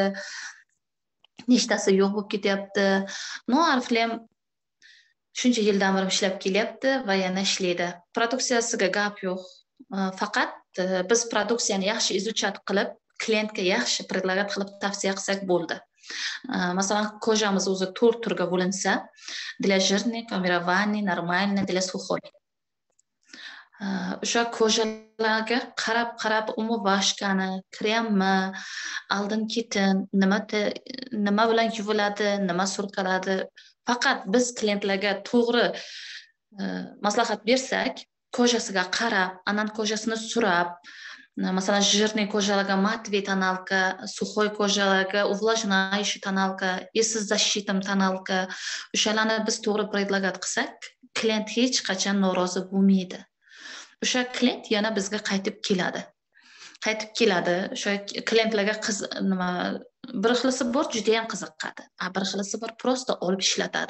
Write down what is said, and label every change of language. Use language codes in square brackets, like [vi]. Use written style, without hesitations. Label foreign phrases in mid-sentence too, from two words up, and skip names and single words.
[uz] Nechtasi yo'q bo'lib ketyapti. Ariflem shuncha yildan beri ishlab kelyapti va yana ishlaydi. Produksiyasiga gap yo'q. Faqat biz produksiyani yaxshi izuchat qilib, klientga yaxshi predlagat qilib tavsiya qilsak bo'ldi. Masalan, kojamiz o'zi 4 turga bo'linsa, [ru] для жирный, камераванный, нормальный, для сухой. [uz] O'sha kojalarga qarab umuvashkani, kremmi, oldin ketin, nima bilan yuviladi, nima surkaladi. Faqat biz klientlarga to'g'ri maslahat bersak, kojasiga qarab, anan kojasini surab, masalan, жирный kojalarga [ru] матовый тоналка, [uz] сухой kojalarga [ru] увлажняющий тоналка, из защитным тоналка, [uz] o'shalarni biz to'g'ri предлагать qilsak, klient hech qachon norozi bo'lmaydi. O'sha klient yana bizga qaytib keladi. O'sha klientlarga nima bir xilisi bor, juda ham qiziqadi. Bir xilisi bor, prosta olib ishlatadi.